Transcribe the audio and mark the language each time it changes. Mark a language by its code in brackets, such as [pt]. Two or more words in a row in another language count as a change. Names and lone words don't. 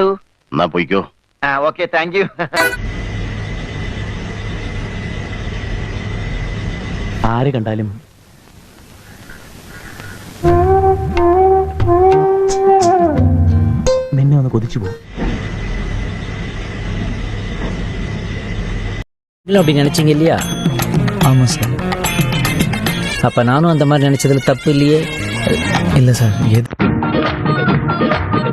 [ml] എന്നാ പോയിക്കോ. [en] Okay, thank you. [ml] ആര് കണ്ടാലും നിന്നെ ഒന്ന് കൊതിച്ചു പോകും. [ta] அப்படி நினைச்சீங்க இல்லையா? ஆமாம் சார். அப்ப நானும் அந்த மாதிரி நினைச்சதுல தப்பு இல்லையே? இல்லை சார்.